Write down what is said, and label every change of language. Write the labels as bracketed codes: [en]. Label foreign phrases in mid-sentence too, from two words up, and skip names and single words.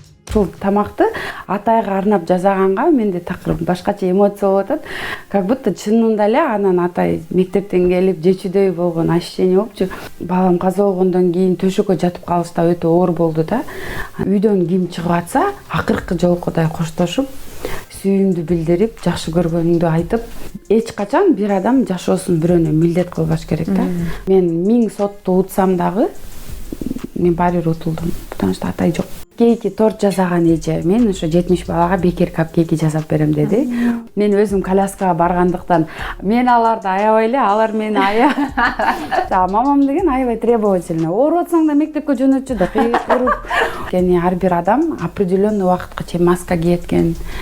[ky] ушул тамакты атайга арнап жасаганга менде такыр башкача эмоция болуп атат. [ru] Как будто [ky] чынында эле анан атай мектептен келип жечүдөй болгон ощущение болчу. Балам каза болгондон кийин төшөккө жатып калыш да өтө оор болду да. Үйдөн ким чыгып атса, акыркы жолкудай коштошуп, сүйүүмдү билдирип, жакшы көргөнүңдү айтып, эч качан бир адам жашоосун бирөөнө милдет кылбаш керек да. Мен 1000 сотту утсам дагы мен баары бир утулдум, [ru] потому что атай жок. [ky] Кейки торт жасаган эже мен ошо 70 балага бекер капкейки жасап берем деди. Мен өзүм коляскага баргандыктан мен аларды аябай эле, алар мени мамам деген аябай требовательный. Ооруп атсаң да мектепке жөнөтчү да кыйкырып. Яни ар бир адам определенный убакытка чейин маска кийет экен.